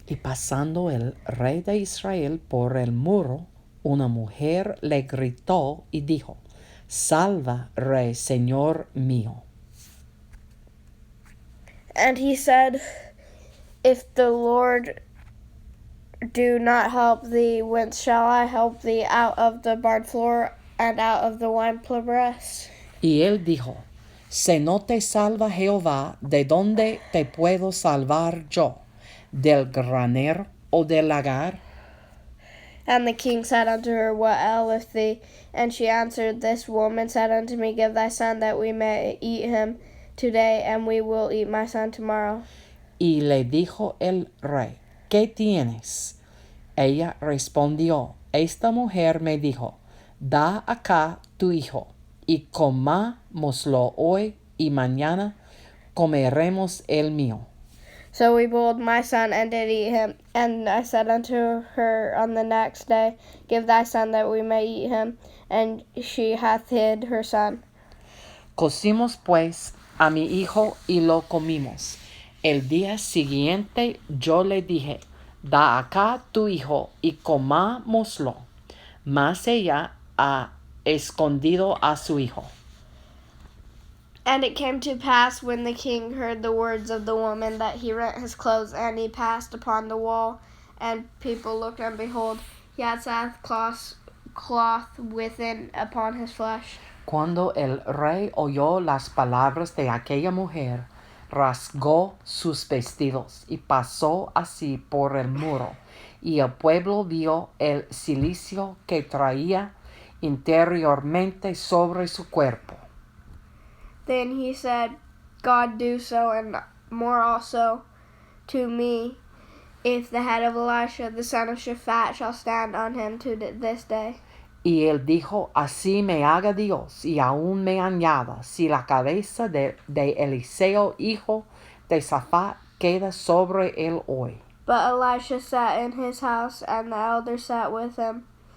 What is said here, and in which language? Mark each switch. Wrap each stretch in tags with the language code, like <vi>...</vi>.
<es>Y pasando el rey de Israel por el muro, una mujer le gritó y dijo, Salva, rey, señor mío.</es> <en>And he said, If the Lord do not help thee, whence shall I help thee? Out of the barnfloor and out of the winepress.</en> <es>Y él dijo, Si no te salva Jehová, ¿de dónde te puedo salvar yo? ¿Del granero o del lagar?</es> <en>And the king said unto her, What aileth thee? And she answered, This woman said unto me, Give thy son that we may eat him today, and we will eat my son tomorrow.</en> <es>Y le dijo el rey, ¿qué tienes? Ella respondió, Esta mujer me dijo, Da acá tu hijo, y comámoslo hoy, y mañana comeremos el mío.</es> <en>So we boiled my son and did eat him. And I said unto her on the next day, Give thy son that we may eat him. And she hath hid her son.</en> <es>Cocimos pues a mi hijo y lo comimos. El día siguiente yo le dije, Da acá tu hijo y comámoslo. Mas ella ha escondido a su hijo.</es> <en>And it came to pass when the king heard the words of the woman that he rent his clothes, and he passed upon the wall, and people looked, and behold, he had sackcloth within upon his flesh.</en> <es>Cuando el rey oyó las palabras de aquella mujer, rasgó sus vestidos y pasó así por el muro, y el pueblo vio el cilicio que traía interiormente sobre su cuerpo.</es> <en>Then he said, God do so, and more also to me, if the head of Elisha, the son of Shaphat, shall stand on him to this day.</en> <es>Y él dijo, así me haga Dios, y aún me añada, si la cabeza de Eliseo, hijo de Shaphat, queda sobre él hoy.</es> <en>But Elisha sat in his house, and the elders sat with him.</en>